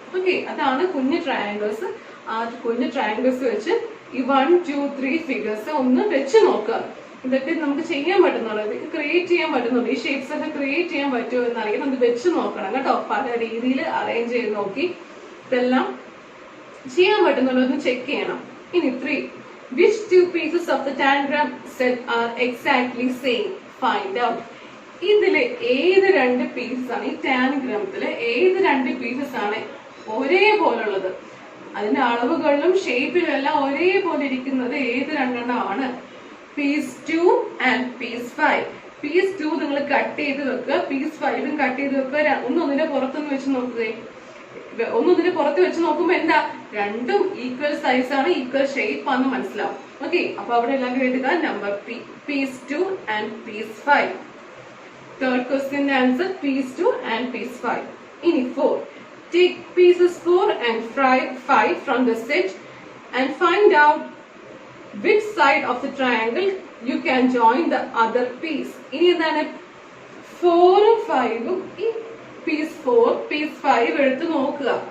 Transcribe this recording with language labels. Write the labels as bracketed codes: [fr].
[ml] Okay, അതാണ് കുഞ്ഞു triangles. ആ കുഞ്ഞു ട്രയാങ്കിൾസ് വെച്ച് ഈ 1 2 3 ഫിഗേഴ്സ് ഒന്ന് വെച്ച് നോക്കുക. ഇതൊക്കെ നമുക്ക് ചെയ്യാൻ പറ്റുന്നുള്ളൂ, ഇതൊക്കെ ക്രിയേറ്റ് ചെയ്യാൻ പറ്റുന്നുള്ളൂ. ഈ ഷേപ്സ് ഒക്കെ ക്രിയേറ്റ് ചെയ്യാൻ പറ്റുമോ എന്നറിയാൻ അത് വെച്ച് നോക്കണം കേട്ടോ. പല രീതിയിൽ അറേഞ്ച് ചെയ്ത് നോക്കി ഇതെല്ലാം ചെയ്യാൻ പറ്റുന്നുള്ളൂ എന്ന് ചെക്ക് ചെയ്യണം. ഇനി 3. [en] Which 2 pieces of the diagram set are exactly same? Find out. [ml] ഇതിലെ ഏത് 2 പീസസ് ആണ്, ഈ ടാൻഗ്രാമത്തിലെ ഏത് 2 പീസസ് ആണ് ഒരേപോലുള്ളത്? അതിന്റെ അളവുകളിലും ഷേപ്പിലും എല്ലാം ഒരേപോലെ ഇരിക്കുന്നത് ഏത് 2 ആണ്? Piece 2 and piece 5. പീസ് 2 നിങ്ങൾ കട്ട് ചെയ്ത് വെക്കുക, പീസ് 5ഉം കട്ട് ചെയ്ത് വെക്കുക. ഒന്നൊന്നിന്റെ പുറത്തൊന്ന് വെച്ച് നോക്കുക. ഒന്നൊന്നിന്റെ പുറത്ത് വെച്ച് നോക്കുമ്പോ എന്താ, രണ്ടും ഈക്വൽ സൈസ് ആണ്, ഈക്വൽ ഷേപ്പ് ആണെന്ന് മനസ്സിലാവും. ഓക്കെ, അപ്പൊ അവിടെ എല്ലാം എഴുതുക number piece 2 and piece 5. [en] Third question answer piece 2 and piece 5. [ml] ഇനി 4. [en] Take pieces 4 and 5 from the set and find out which side of the triangle you can join the other piece. [ml] ഇനി എന്താണ് 4ഉം 5ഉം ഈ piece 4 piece 5 എടുത്ത് നോക്കുക.